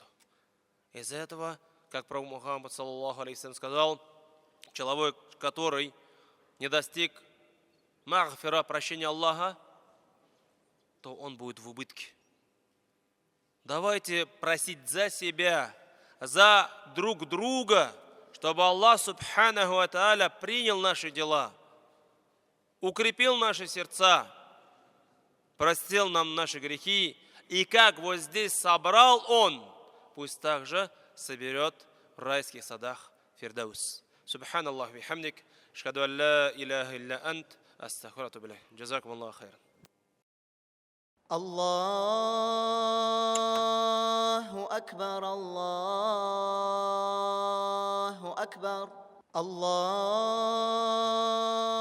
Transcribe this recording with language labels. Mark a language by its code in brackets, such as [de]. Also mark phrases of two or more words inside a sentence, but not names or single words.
[ru] Из-за этого, как пророк Мухаммад [ar] صلى الله عليه [ru] сказал, человек, который не достиг магфира, прощения Аллаха, то он будет в убытке. Давайте просить за себя, за друг друга, чтобы Аллах [ar] سبحانه وتعالى [ru] принял наши дела, укрепил наши сердца, простил нам наши грехи, и как вот здесь собрал Он, пусть также соберет в райских садах Фирдаус. [ar] سبحان الله بحمدك أشهد أن لا إله إلا أنت أستغفر بالله جزاكم الله خيرا. الله أكبر الله أكبر الله